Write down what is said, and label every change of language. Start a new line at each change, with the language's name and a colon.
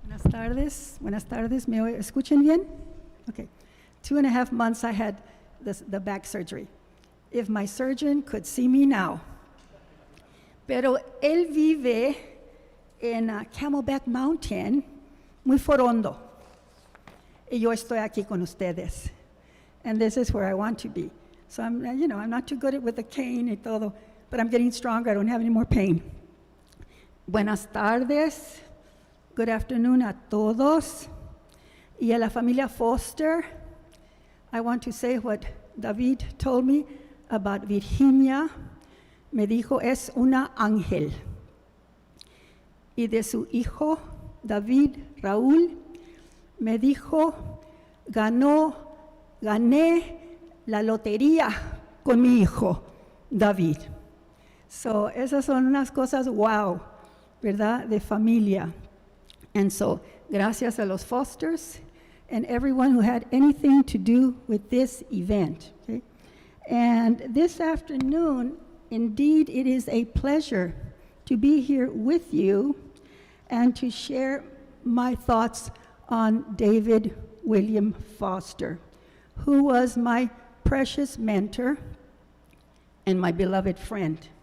Spanish: tardes. Buenas tardes. ¿Me escuchan bien? Okay.
English: 2.5 months I had the back surgery. If my surgeon could see me now.
Spanish: Pero él vive en Camelback Mountain, muy forondo. Y yo estoy aquí con ustedes.
English: And this is where I want to be. So I'm not too good with the cane
Spanish: y todo,
English: but I'm getting stronger. I don't have any more pain.
Spanish: Buenas tardes.
English: Good afternoon
Spanish: a todos. Y a la familia
English: Foster, I want to say what David told me about Virginia.
Spanish: Me dijo, es una ángel. Y de su hijo, David Raúl, me dijo, gané la lotería con mi hijo, David.
English: So,
Spanish: esas son unas cosas wow, ¿verdad? De familia.
English: And so,
Spanish: gracias a los
English: Fosters and everyone who had anything to do with this event. Okay? And this afternoon, indeed, it is a pleasure to be here with you and to share my thoughts on David William Foster, who was my precious mentor and my beloved friend.